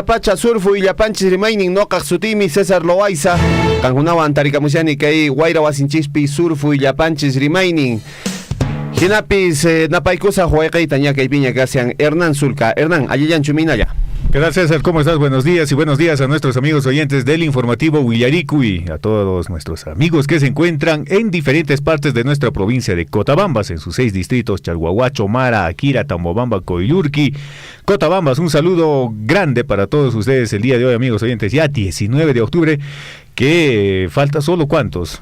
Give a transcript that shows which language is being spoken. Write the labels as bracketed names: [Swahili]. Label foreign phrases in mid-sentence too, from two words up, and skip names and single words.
[Quechua] pacha surfu illapanchis rimaynin noqaq sutimi César Loaiza kankunawan tarikamushani kay wayrawasinchispi surfu illapanchis rimaynin hinapis napaykusaq wayqiyta ñakaypiña kasian Hernán Zulca. Hernán, allillanchu minalla. [Spanish] ¿Qué tal, César? ¿Cómo estás? Buenos días y buenos días a nuestros amigos oyentes del informativo Willaricui, a todos nuestros amigos que se encuentran en diferentes partes de nuestra provincia de Cotabambas, en sus 6 distritos: Chalhuahuacho, Mara, Akira, Tambobamba, Coyurqui, Cotabambas. Un saludo grande para todos ustedes el día de hoy, amigos oyentes, ya 19 de octubre, que falta solo ¿cuántos?